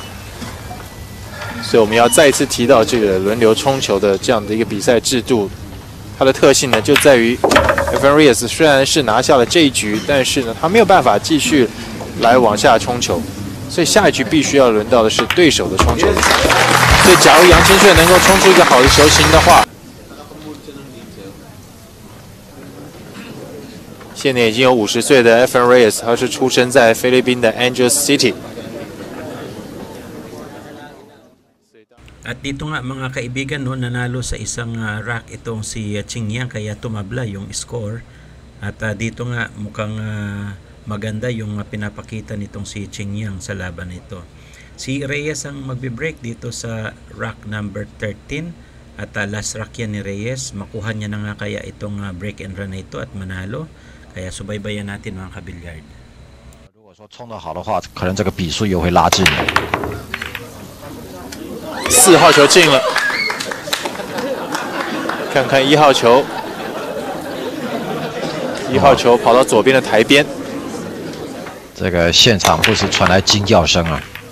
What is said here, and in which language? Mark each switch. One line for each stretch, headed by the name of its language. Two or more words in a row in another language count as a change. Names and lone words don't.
Chinese: 所以我们要再一次提到这个轮流冲球的这样的一个比赛制度，它的特性呢就在于 Efren Reyes 虽然是拿下了这一局，但是呢他没有办法继续来往下冲球，所以下一局必须要轮到的是对手的冲球。所以假如杨千铉能够冲出一个好的球型的话。现年已经有50岁的 Efren Reyes，他是出生在菲律宾的 Angeles City。
Filipino: At dito nga mga kaibigan, no, nanalo sa isang rack itong si Qingyang, kaya tumabla yung score. At dito nga mukhang maganda yung pinapakita nitong si Qingyang sa laban nito. Si Reyes ang magbe-break dito sa
English: rack number 13.
Filipino: At
English: last rack
Filipino: yan ni Reyes. Makuha niya na nga kaya itong
English: break and run
Filipino: na ito at manalo. Kaya subaybayan natin mga kabilyard.
Chinese: 如果说冲得好的话，可能这个比数又会拉近。 4号球进了，看看1号球，1号球跑到左边的台边。这个现场不时传来惊叫声啊！